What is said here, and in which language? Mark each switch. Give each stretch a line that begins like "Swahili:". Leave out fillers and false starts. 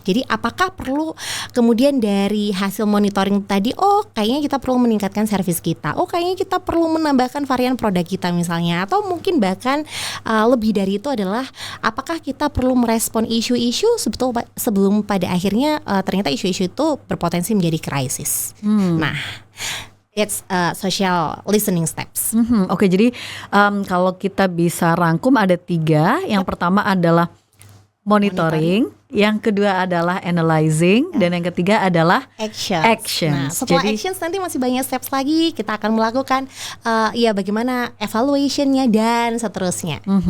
Indonesian: Jadi apakah perlu kemudian dari hasil monitoring tadi, kayaknya kita perlu meningkatkan servis kita, kayaknya kita perlu menambahkan varian produk kita misalnya, atau mungkin bahkan lebih dari itu adalah apakah kita perlu merespon isu-isu sebelum pada akhirnya ternyata isu-isu itu berpotensi menjadi krisis.
English: Nah, it's social listening steps.
Indonesian: Oke, jadi kalau kita bisa rangkum ada 3. Yang pertama adalah monitoring, yang kedua adalah analyzing, dan yang ketiga adalah actions. Nah, setelah actions nanti masih banyak steps lagi. Kita akan melakukan bagaimana evaluationnya dan seterusnya.